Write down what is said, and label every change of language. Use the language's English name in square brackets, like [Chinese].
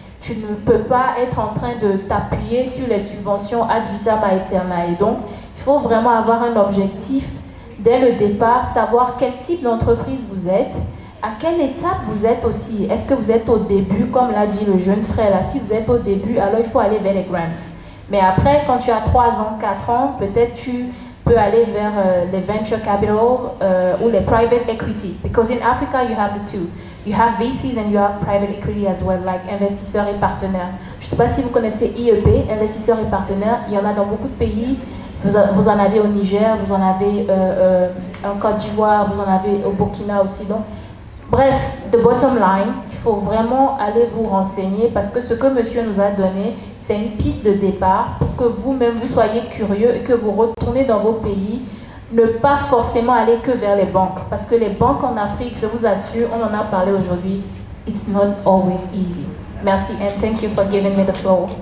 [French] Tu ne peux pas être en train de t'appuyer sur les subventions ad vitam aeternam. Et donc, il faut vraiment avoir un objectif dès le départ, savoir quel type d'entreprise vous êtes, à quelle étape vous êtes aussi? Est-ce que vous êtes au début, comme l'a dit le jeune frère là? Si vous êtes au début, alors il faut aller vers les grants. Mais après, quand tu as 3 ans, 4 ans, peut-être tu peux aller vers les venture capital ou les private equity. [English] Because in Africa, you have the two. You have VCs and you have private equity as well, like [French] investisseurs et partenaires. Je ne sais pas si vous connaissez IEP, investisseurs et partenaires. Il y en a dans beaucoup de pays. Vous en avez au Niger, vous en avez en Côte d'Ivoire, vous en avez au Burkina aussi. Donc, bref, [English] the bottom line, [French] il faut vraiment aller vous renseigner parce que ce que monsieur nous a donné, c'est une piste de départ pour que vous-même vous soyez curieux et que vous retournez dans vos pays. Ne pas forcément aller que vers les banques. Parce que les banques en Afrique, je vous assure, on en a parlé aujourd'hui, [English] it's not always easy. [French] Merci [English] and thank you for giving me the floor.